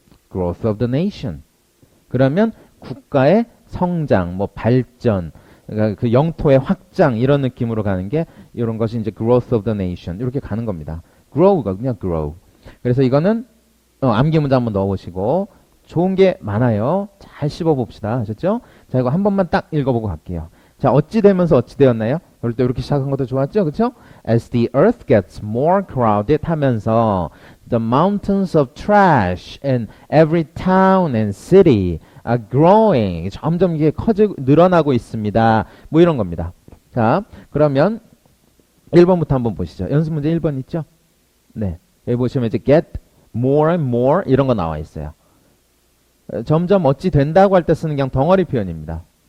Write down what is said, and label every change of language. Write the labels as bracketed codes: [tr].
[en] growth of the nation [ko] 그러면 국가의 성장, 뭐 발전, 그러니까 그 영토의 확장 이런 느낌으로 가는 게 이런 것이 이제 growth of the nation 이렇게 가는 겁니다. [en] grow [ko] 가 그냥 grow. 그래서 이거는 암기 문제 한번 넣어보시고 좋은 게 많아요. 잘 씹어봅시다. 아셨죠? 자 이거 한 번만 딱 읽어보고 갈게요. 자 어찌 되면서 어찌 되었나요? 그럴 때 이렇게 시작한 것도 좋았죠, 그렇죠? [en] As the earth gets more crowded [ko] 하면서 [en] the mountains of trash in every town and city are growing. [ko] 점점 이게 늘어나고 있습니다. 뭐 이런 겁니다. 자, 그러면 1번부터 한번 보시죠. 연습 문제 1번 있죠? 네. 여기 보시면 이제 [en] get more and more [ko] 이런 거 나와 있어요. 점점 어찌 된다고 할 때 쓰는 그냥 덩어리 표현입니다.